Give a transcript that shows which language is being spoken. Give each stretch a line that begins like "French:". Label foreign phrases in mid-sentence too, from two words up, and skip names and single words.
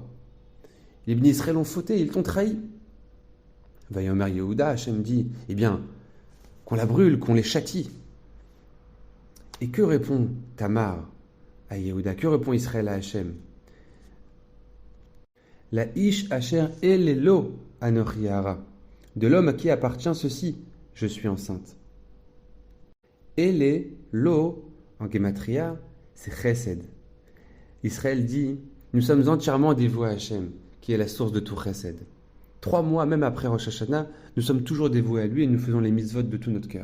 French: Les bénis Israël ont fauté, ils t'ont trahi. Vayomer Yehuda, Hachem dit, eh bien, qu'on la brûle, qu'on les châtie. Et que répond Tamar à Yehuda? Que répond Israël à Hachem?
Hebrew: לאיש אשר אלה לו אנכי הרה.
French: De l'homme à qui appartient ceci, je suis enceinte. Elelo, en gematria, c'est chesed. Israël dit, nous sommes entièrement dévoués à Hachem, qui est la source de tout chesed. 3 mois, même après Rosh Hashanah, nous sommes toujours dévoués à lui et nous faisons les mitzvot de tout notre cœur.